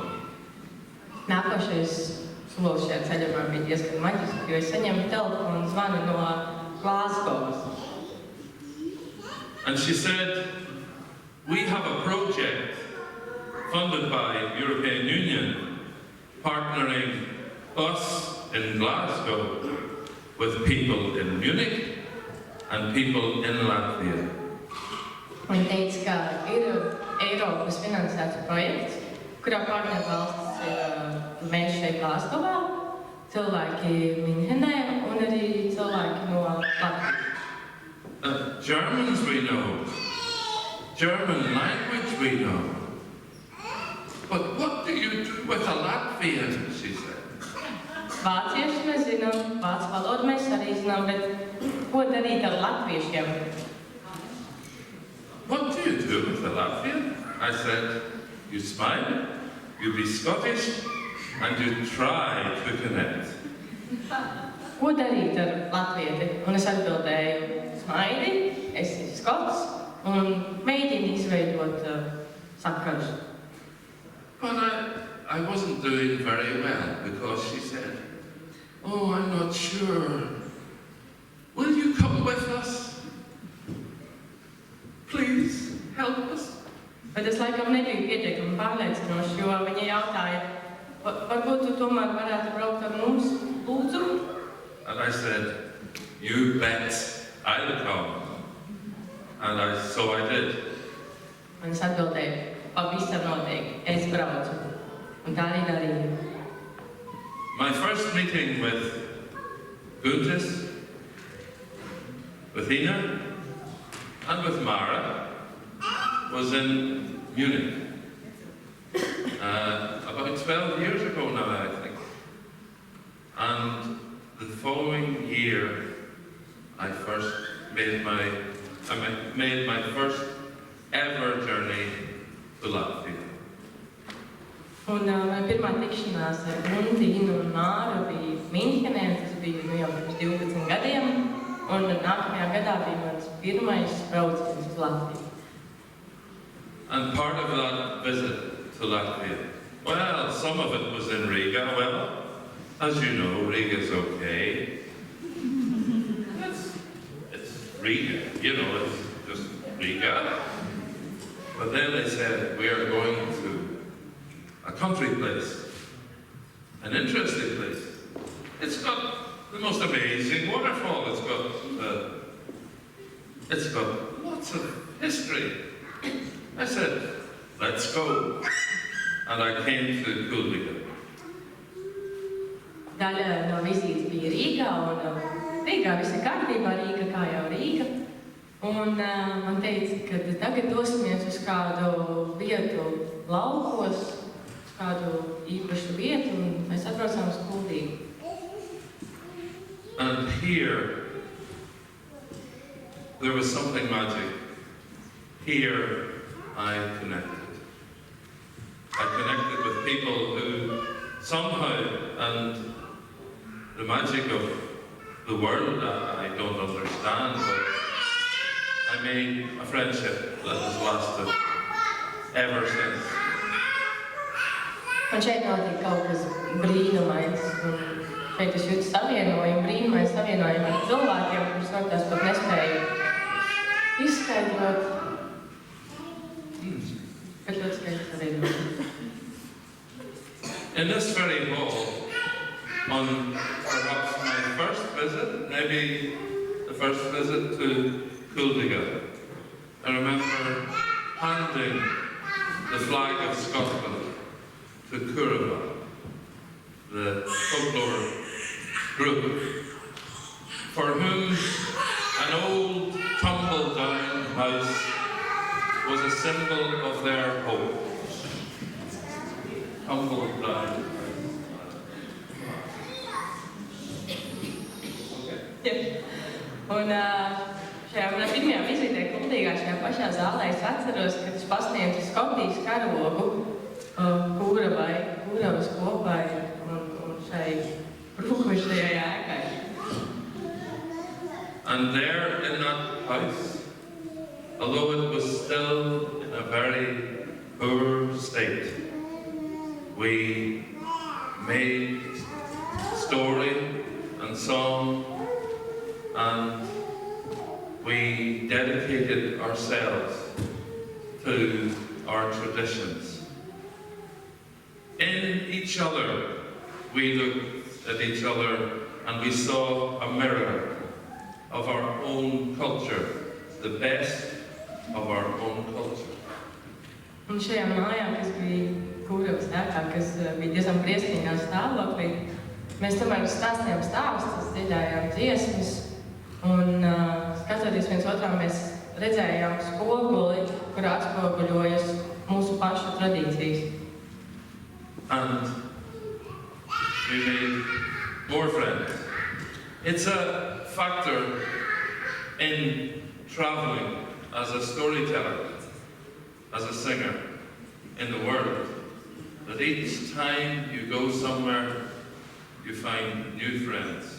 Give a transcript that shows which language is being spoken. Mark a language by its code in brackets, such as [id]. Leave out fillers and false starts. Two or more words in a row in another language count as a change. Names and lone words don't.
[lv] Nākošais solis šajā ceļojumā bija diezgan maģisks, jo es saņēmu telefonu zvanu no Glasgowas. [en] And she said, we have a project funded by European Union, partnering us in Glasgow with people in Munich and people in Latvia. [lv] Viņa teica, ka ir Eiropas finansēts projekts, kurā partnervalstis ir mēs šeit Glasgowā, cilvēki Minhenē un arī cilvēki no Latvijas. [en] Germans we know, German language we know, but what do you do with a Latvian, she said. [lv] Vācieši mēs zinām, vācu valodu mēs arī zinām, bet ko darīt ar latviešiem? [en] What do you do with a Latvian? I said, you smile, you be Scottish, and you try to connect. [lv] Ko darīt ar latvieti? Un es atbildēju, smaidi, esi skots, un mēģini izveidot sakarus. [en] But I wasn't doing very well because she said, oh, I'm not sure. Will you come with [lv] Bet tas laikam nebija pietiekami pārliecinoši, jo viņa jautāja, varbūt tu tomēr varētu braukt ar mums, lūdzu? [en] And I said, you bet I'll come. And so I did. [lv] Un es atbildēju, pavisam noteikti, es braucu. Un tā arī darīju. [en] My first meeting with Guntis, with Ina, and with Mara was in Munich. About 12 years ago now, I think. And the following year, I made my first ever journey to Latvia. [lv] Un pirmā tikšanās ar Kuldīgu un Māru bija Minhenē, tas bija jau pirms 12 gadiem, un nākamajā gadā bija mans pirmais brauciens uz Latviju. [en] And part of that visit to Latvia, well, some of it was in Riga. Well, as you know, Riga's okay. It's Riga, you know, it's just Riga. But then they said, we are going to a country place, an interesting place. It's got the most amazing waterfall. It's got lots of history. I said, let's go. And I came to Kuldīga. [lv] Daļa no vizītes bija Rīgā, un Rīgā viss ir kārtībā, Rīga kā jau Rīga. Un man teica, ka tagad dosimies uz kādu vietu laukos, uz kādu īpašu vietu, un mēs atbraucām uz Kuldīgu. [en] And here, there was something magic. Here, I connected. I connected with people who somehow, and the magic of the world I don't understand, but I made a friendship that has lasted ever since. [lv] Un šeit notika kaut kas brīnumains, un šeit es jūtu savienojumu, brīnumainu savienojumu ar cilvēkiem, kurus varbūt pat nespēju izskaidrot. Bet ļoti skaisti savienojumi. [en] In this very hall, on perhaps my first visit, maybe the first visit to Kuldīga, I remember handing the flag of Scotland to Kurzemes, the folklore group, for whom an old tumble-down house was a symbol of their hope. Tumble-down. [lv] Un šajā manā pirmajā vizītē Kuldīgā, šajā pašā zālē, es atceros, kad es pasniedzu Skotijas karogu Kurzemes kopai un šai brūkošajai ēkai. [en] And there in that house, although it was still in a very poor state, we made story and song, and we dedicated ourselves to our traditions. In each other, we looked at each other and we saw a mirror of our own culture, the best of our own culture. [lv] Un šajā mājā, kas bija Kurzemes ēkā, kas bija diezgan briesmīgā stāvoklī, mēs tomēr stāstījām stāstus, dziedājām dziesmas, un skatoties viens otrā, mēs redzējām spoguli, kurā atspoguļojas mūsu pašu tradīcijas. [en] And we made more friends. It's a factor in traveling as a storyteller, as a singer in the world, that each time you go somewhere, you find new friends.